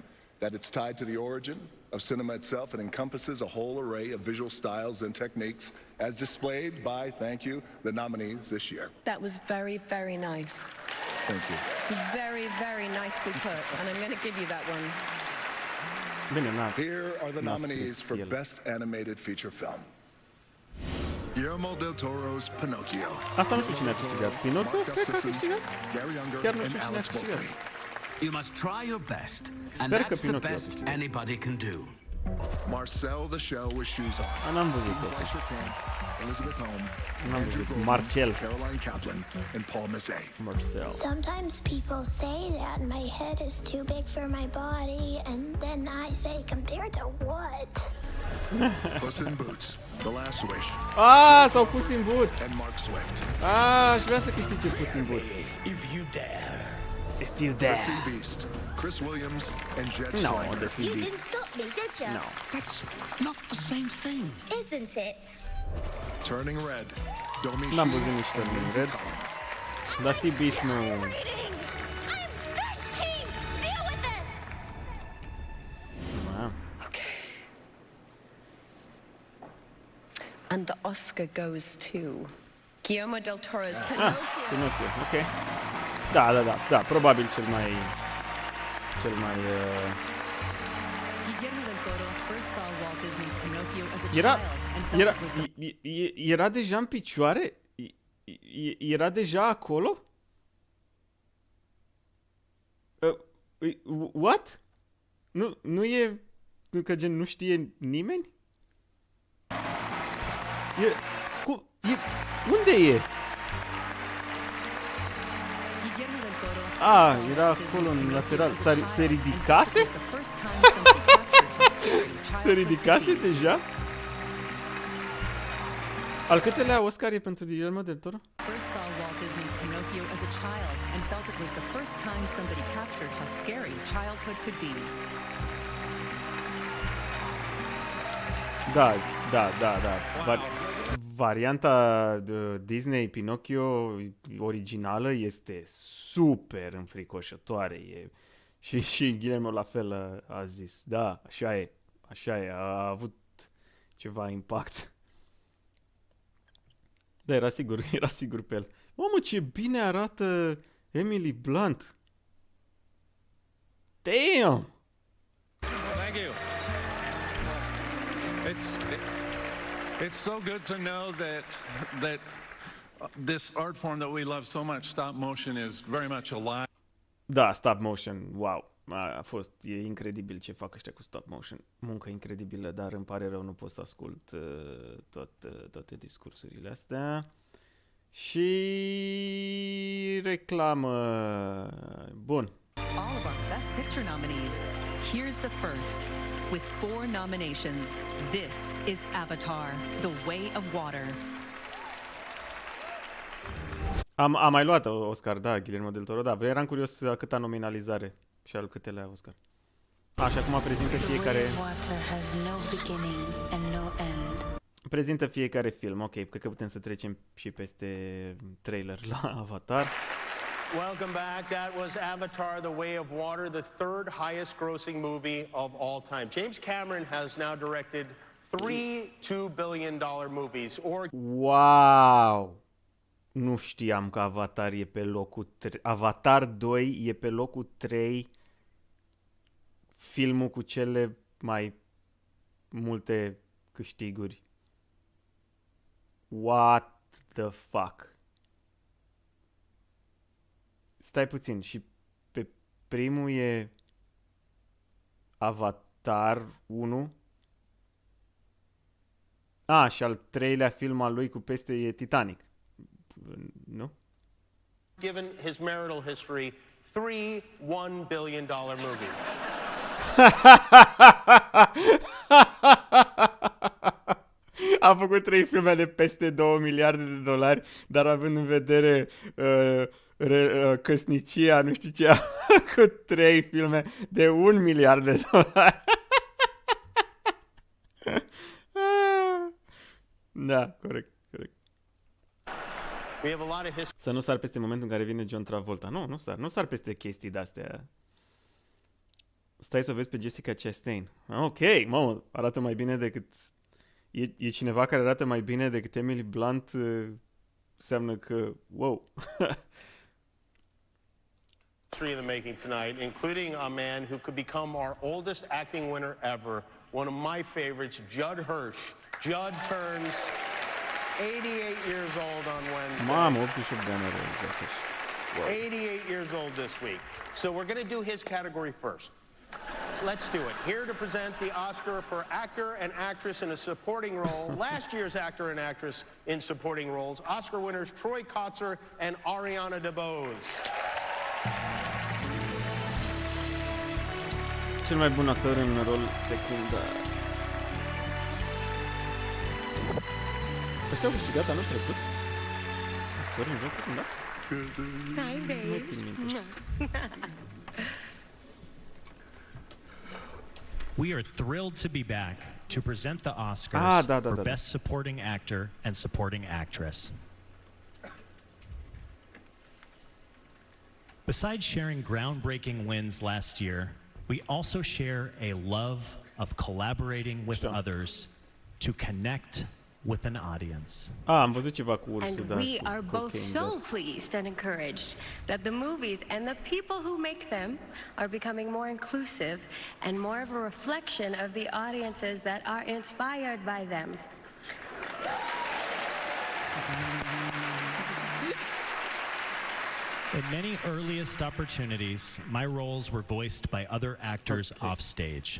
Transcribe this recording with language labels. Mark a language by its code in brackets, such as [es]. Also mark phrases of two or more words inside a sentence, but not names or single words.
[en] That it's tied to the origin of cinema itself and encompasses a whole array of visual styles and techniques as displayed by, thank you, the nominees this year. That was very, very nice. Thank you. Very, very nicely put, and I'm going to give you that one. [ro] Bine, na. [en] Here are the [ro] N-a [en] nominees [ro] scris [en] for [ro] el. [en] Best Animated Feature Film. Guillermo del Toro's Pinocchio. [ro] Asta nu știu cine a câștigat. Pinocchio? Cred că a câștigat. [en] Gary Younger [ro] Chiar nu [en] and [ro] știu cine a [en] Alex [ro] câștigat. [en] Boltley. You must try your best, and [ro] Sper că [en] that's the [ro] Pinocchio a [en] best [ro] câștigat. [en] anybody can do. Marcel the Shell with Shoes On. [ro] N-am văzut asta. [en] Fleischer Camp, Elizabeth Holm, [ro] N-am [en] Andrew [ro] văzut. [en] Goldman, Marcel. Caroline Kaplan, and Paul Mazzei. Marcel. Sometimes people say that my head is too big for my body, and then I say, compared to what? Puss in Boots, The Last Wish, [ro] S-au pus în buț. [en] and Mark Swift. [ro] Aș vrea să câștige pus în buț. [en] If you dare. If you The dare. Sea Beast, Chris Williams, and Jet No, Schleicher. the Sea You Beast. didn't stop me, did you? No. That's not the same thing. Isn't it? Turning Red, Domi [ro] N-am [en] Shi, [ro] văzut nici [en] and [ro] Turning [en] Lindsay [ro] Red. [en] Collins. [ro] Dar Sea Beast nu... [en] Reading! I'm 13! Deal with it! Ah. Okay. And the Oscar goes to Guillermo del Toro's Pinocchio. [ro] Pinocchio, ok. Da, probabil cel mai... [en] Guillermo del Toro first saw Walt Disney's Pinocchio as a [ro] Era, [en] child and felt [ro] era, [en] it was the [ro] era deja în picioare? Era deja acolo? [en] What? [ro] Nu e... Că gen nu știe nimeni? Unde e? [en] Guillermo del Toro [ro] Era acolo în lateral. Se ridicase? [en] was the first time somebody captured his scary [ro] Se [en] childhood [ro] ridicase [en] could be. [ro] deja? Al câtelea Oscar e pentru Guillermo del Toro? [en] First saw Walt Disney's Pinocchio as a child and felt it was the first time somebody captured how scary childhood could be. [ro] Da. Varianta de Disney Pinocchio originală este super înfricoșătoare. Și Guillermo la fel a zis. Da, așa e, a avut ceva impact. Da, era sigur pe el. Mamă, ce bine arată Emily Blunt. [en] Damn! Thank you. It's so good to know that this art form that we love so much, stop motion, is very much alive. [ro] Da, [en] stop motion, [ro] wow. E incredibil ce fac ăștia cu [en] stop motion. [ro] Muncă incredibilă, dar îmi pare rău, nu pot să ascult toate discursurile astea. Și reclamă. Bun. [en] All of our Best Picture nominees. Here's the first. With 4 nominations, this is Avatar, The Way of Water. [ro] Am mai luat Oscar, da, Guillermo del Toro, da. Eram curios câta nominalizare și al câtelea Oscar. Și acum prezintă fiecare... [en] Water has no beginning and no end. [ro] Prezintă fiecare film, ok, cred că putem să trecem și peste trailer la Avatar. [en] Welcome back. That was Avatar, The Way of Water, the third highest grossing movie of all time. James Cameron has now directed 3 $2 billion movies. Wow! [ro] Nu știam că Avatar e pe locul 3. Avatar 2 e pe locul 3, filmul cu cele mai multe câștiguri. [en] What the fuck? [ro] Stai puțin, și pe primul e Avatar 1, Și al treilea film al lui cu peste e Titanic. Nu? [en] Given his marital history, 3 $1 billion movies. [ro] A făcut 3 filme de peste 2 miliarde de dolari, dar având în vedere căsnicia, nu știu ce, a făcut 3 filme de 1 miliard de dolari. Da, corect. [en] We have a lot of [ro] Să nu sar peste momentul în care vine John Travolta. Nu sar peste chestii de-astea. Stai să o vezi pe Jessica Chastain. Ok, mamă, arată mai bine decât... E cineva care arată mai bine decât Emily Blunt, înseamnă că... Wow! [en] history in the making tonight, including a man who could become our oldest acting winner ever, one of my favorites, Judd Hirsch. Judd turns 88 years old on Wednesday. [ro] Mamă, 88 de ani are. [en] 88 years old this week. So we're going to do his category first. Let's do it. Here to present the Oscar for Actor and Actress in a Supporting Role, last year's Actor and Actress in Supporting Roles, Oscar winners Troy Kotsur and Ariana DeBose. [ro] Cel mai bun actor în rol secundar. Ăștia au câștigat anul trecut? Actor în rol secundar? [en] Hi, babe. We are thrilled to be back to present the Oscars for Best Supporting Actor and Supporting Actress. Besides sharing groundbreaking wins last year, we also share a love of collaborating with others to connect with an audience. [ro] Am văzut ceva cu ursul, [en] And we are both so pleased and encouraged that the movies and the people who make them are becoming more inclusive and more of a reflection of the audiences that are inspired by them. In many earliest opportunities, my roles were voiced by other actors off stage.